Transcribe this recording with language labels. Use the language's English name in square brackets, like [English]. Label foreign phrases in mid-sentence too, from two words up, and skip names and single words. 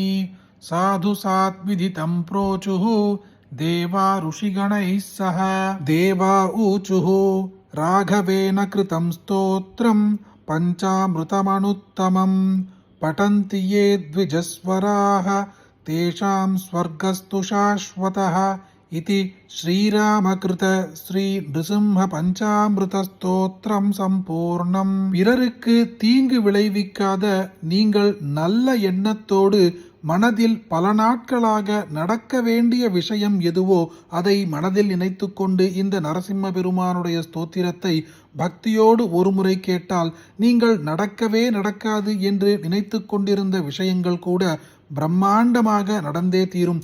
[Sanskrit] साधु सात्विदितं प्रोचुः देवा ऋषिगणैः सह देवा ऊचुः राघवेन कृतं स्तोत्रं पञ्चामृतमनुत्तमं पठन्ति ये द्विजस्वराः तेषां स्वर्गस्तु शाश्वतः इति श्रीरामकृत श्री नृसिंह पञ्चामृत स्तोत्रम् सम्पूर्णम्. [Tamil] பிறருக்கு தீங்கு விளைவிக்காத நீங்கள் நல்ல எண்ணத்தோடு மனதில் பல நாட்களாக நடக்க வேண்டிய விஷயம் எதுவோ அதை மனதில் நினைத்து கொண்டு இந்த நரசிம்ம பெருமானுடைய ஸ்தோத்திரத்தை பக்தியோடு ஒருமுறை கேட்டால் நீங்கள் நடக்கவே நடக்காது என்று நினைத்து கொண்டிருந்த விஷயங்கள் கூட பிரம்மாண்டமாக நடந்தே தீரும்.